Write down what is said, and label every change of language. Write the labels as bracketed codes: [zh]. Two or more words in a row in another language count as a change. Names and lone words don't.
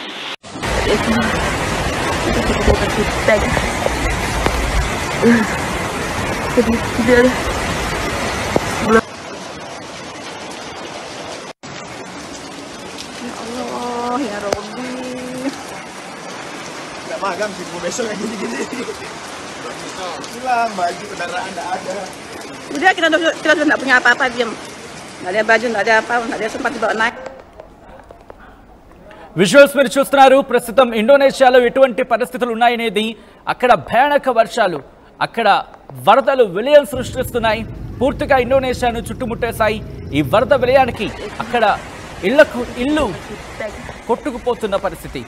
[ar] الله يا ربي. [id] Nggak magang sih, besok kayak gini-gini. Hilang baju kendaraan nggak ada. Udah kita sudah nggak punya apa-apa, diam. Nggak ada baju, nggak ada apa, nggak ada sempat dibawa naik. [te] విజువల్స్ మీరు చూస్తున్నారు. ప్రస్తుతం ఇండోనేషియాలో ఎటువంటి పరిస్థితులు ఉన్నాయనేది, అక్కడ భయానక వర్షాలు, అక్కడ వరదలు విలయం సృష్టిస్తున్నాయి. పూర్తిగా ఇండోనేషియాను చుట్టుముట్టేశాయి. ఈ వరద విలయానికి అక్కడ ఇల్లు కొట్టుకుపోతున్న పరిస్థితి.